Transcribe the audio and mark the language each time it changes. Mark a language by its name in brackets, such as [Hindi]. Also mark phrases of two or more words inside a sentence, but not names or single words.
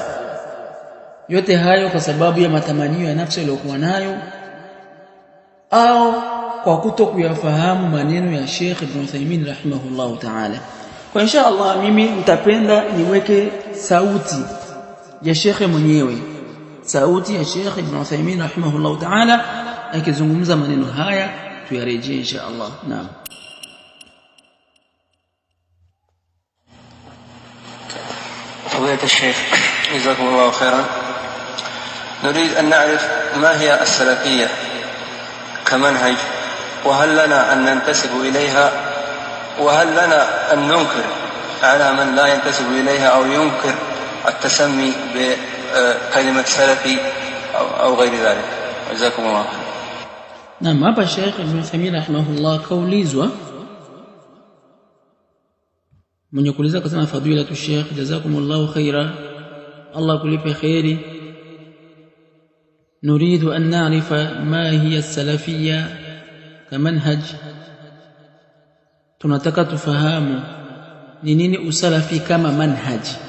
[Swahili] Yote hayo kwa sababu ya matamanio ya nafsi iliyokuwa nayo au kwa kutokuyafahamu maneno ya Sheikh Ibn Uthaymeen [Arabic] رحمه الله تعالى. [Swahili] Kwa [Arabic] إن شاء الله [Swahili] mimi nitapenda niweke sauti ya Sheikh mwenyewe, sauti ya Sheikh Ibn Uthaymeen [Arabic] رحمه الله تعالى [Swahili] akizungumza maneno haya, tuyarejee [Arabic] إن شاء الله. [Swahili] Naam. [Arabic] فضيلة الشيخ جزاكم الله خيرا، نريد أن نعرف ما هي السلفية كمنهج، وهل لنا أن ننتسب إليها، وهل لنا أن ننكر على من لا ينتسب إليها أو ينكر التسمي بكلمة سلفي أو غير ذلك. جزاكم الله خيرا. نعم. [Swahili] hapa Sheikh Ibn Uthaymeen rahimahullah kaulizwa, mwenye kuuliza akasema [Arabic] فضيلة الشيخ جزاكم الله خيرا, [Swahili] Allah kulipe khairi, [Arabic] نريد أن نعرف ما هي السلفية كمنهج, [Swahili] tunataka tufahamu ni nini usalafi kama manhaj.